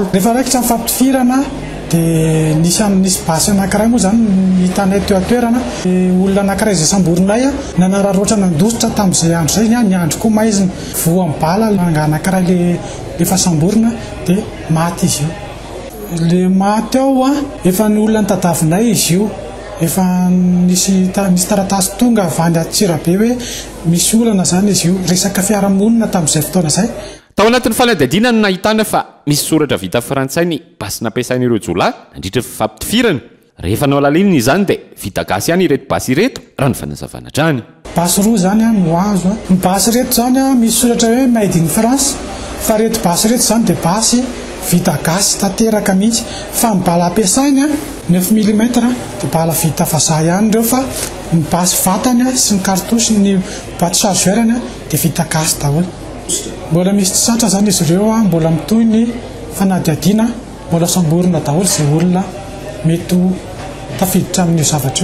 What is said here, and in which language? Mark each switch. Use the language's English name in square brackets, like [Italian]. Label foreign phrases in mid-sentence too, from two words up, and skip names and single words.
[Malagasy] Rehefa raikitra mifampitifirana dia nisy basy anankiray moa zany hitanay teo atoerana olona anankiray izay samborinay nanararoatra nandosotra tamin'izay andro zay ny andro koa maizina voa mbala anankiray lefa samborina dia maty izy io le maty ao efa ny olona nitadavinay izy io efa nisy taratasy tonga avany Antsirabe hoe misy olana zany izy io resaka fiarahamonina tamin'izay fotoana zay. Tao anatin'ny fanadihadiana no nahitana fa misy soratra vita frantsay ny basy nampiasain'ireo jolahy nandritra famptifirana. Rehefa nao alalinina izany dia vita gasy ihany ireto basy ireto raha ny fanazavana hatrany. Basy roa zany no azo. Ny basy reto zany misy soratra hoe [English] made in France [Malagasy] fa reto basy reto zany dia basy vita gasy tanteraka mihitsy fa ny bala ampiasaina 9 mm dia bala vita vazaha ihany ireo fa ny basy vatany sy ny kartosy ny [French] boîte chargeur [Malagasy] dia vita gasy daholo. Mbola misy tsy satra zany izy ireo mbola mitoy ny fanadihadiana mbola samborina daholo izay olona mety tafiditra amin'io zavatra io.